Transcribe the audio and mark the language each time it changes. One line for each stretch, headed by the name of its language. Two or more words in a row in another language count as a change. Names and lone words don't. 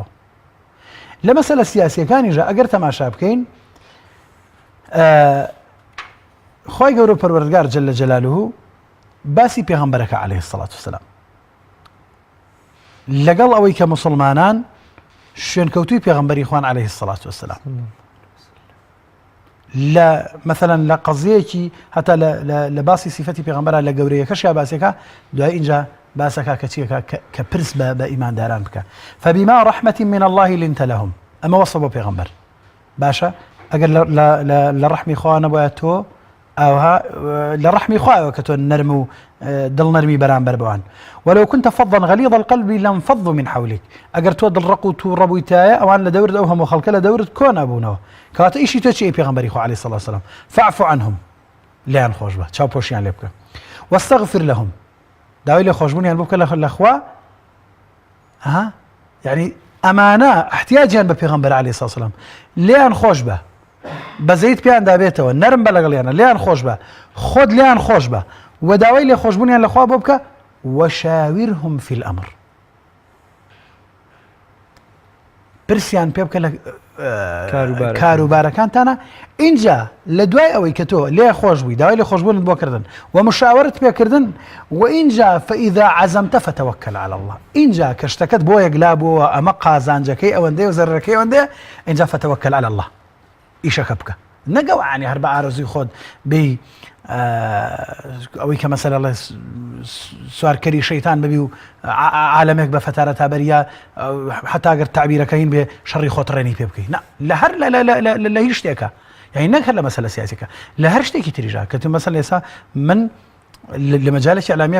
Central Kurdish: لە مەسەلە سیاسیەکانیژە ئەگەر تەماشا بکەین خی گەورە پەروەردگار
Arabic: جەلە جەلالوهو
Central Kurdish: باسی پێغەمبەرەکە
Arabic: عەلەیهی السەڵات وەسەلام
Central Kurdish: لەگەڵ ئەوەی کە موسڵمانان شوێنکەوتووی پێغەمبەری خوان
Arabic: عەلەیهی السەڵات وەسەلام
Central Kurdish: لە مەثەلەن لە قەزیەیەکی هەتا لە باسی سیفەتی پێغەمبەرە لە گەورەیەکەشیا باسێکە دوای اینجا باسەکە کە چیەکە کە پرس بە ئیمانداران بکە
Arabic: فبما رحمة من الله لنت لهم
Central Kurdish: ئەمە وەسە بۆ پێغەمبەر باشە ئەگەر لە ڕەحمی خوا نەبووە تۆ ئەوها لە ڕەحمی خوایەوە کە تۆ نەرم و دڵنەرمی بەرامبەر بەوان
Arabic: ولو كنت فظا غليظ القلب لانفضوا من حولك
Central Kurdish: ئەگەر تۆ دڵڕق و توو ڕەبوویتایە ئەوان لە دەورت ئەو هەموو خەڵکە لە دەورت کۆ نەبوونەوە کەواتە ئیشی تۆ چی پێغەمبەری خوا
Arabic: عەلەیهی السەڵات وەسەلام فاعف عنهم
Central Kurdish: لیان خۆش بە چاوپۆشیان لێ بکە
Arabic: واستغفر لهم
Central Kurdish: داوای لێ خۆشبوونیان بۆ بکە لە خوا یعنی ئەمانە احتیاجیان بە پێغەمبەر
Arabic: عەلەیهی السەڵات وەسەلام
Central Kurdish: لیان خۆش بە بەزەیت پیان دابێتەوە نەرم بە لەگەڵیانە لیان خۆش بە خۆت لیان خۆش بە و داوای لێ خۆشبوونیان لەخوا بۆ بکە
Arabic: وشاورهم في الأمر
Central Kurdish: پرسیان پێ بکە لە کاروبارەکانتانە اینجا لە دوای ئەوەی کە تۆ لێ خۆش بووی داوای لێ خۆشبوونت بۆ کردن و مشاورت پێکردن و اینجا
Arabic: فإذا عزمت فتوكل على الله
Central Kurdish: اینجا کە شتەکەت بۆ یەکلا بووە ئەمە قازانجەکەی ئەوەندەی و زەرەکەی ئەوەندەیە اینجا
Arabic: فتوكل على الله
Central Kurdish: ئیشەکە بکە نەگەوانی هەر بە ئارەزوی خۆت بێ ئەوەی کە مەسەلە سوارکەری شەیتان ببی و عالەمێک بە فەتارە تابەریە حتا ئەگەر تعبیرەکەین بێ شەڕی خۆت ڕێنی پێ بکەین لە هەر لە هیچ شتێکە یعنی نەک هەر لە مەسەلە سیاسیەکە لە هەر شتێکی تریژا کە تو مەسەلە ئێستا من لە مەجالێکی ئەعلامیە